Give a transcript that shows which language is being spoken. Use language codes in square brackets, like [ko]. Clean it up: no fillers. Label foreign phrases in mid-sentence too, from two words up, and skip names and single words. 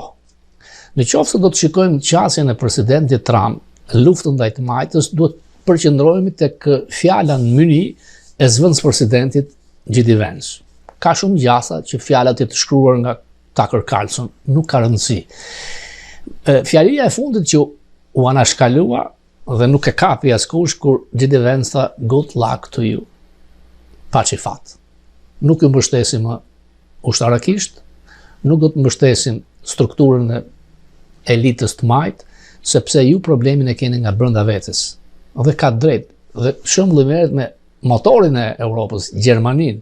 [sq] Në qoftë se do të shikojmë qasjen e presidentit Trump, luftën ndaj të majtës, duhet përqendrohemi tek fjala në myni e zëvendës presidentit J.D. Vance. Ka shumë gjasa që fjalat janë të shkruar nga Tucker Carlson, nuk ka rëndësi. Fjalia e fundit që u anashkalua dhe nuk e kapi askush kur J.D. Vance tha [en] good luck to you. [sq] Paçi fat. Nuk ju mbështesim më ushtarakisht, nuk do të mbështesim strukturën e elitës të majt, sepse ju problemin e keni nga brenda vetes. Dhe ka drejt. Dhe shembulli merret me motorin e Europës, Gjermaninë.